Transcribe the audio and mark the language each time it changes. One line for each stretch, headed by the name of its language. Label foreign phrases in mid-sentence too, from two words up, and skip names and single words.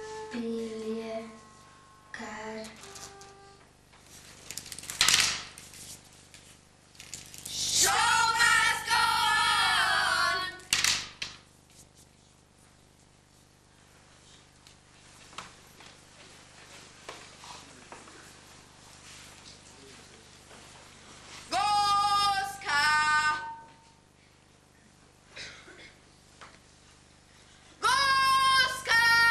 Slovenian: Biljekar.
English: Show must go on!
Slovenian: Goska! Goska!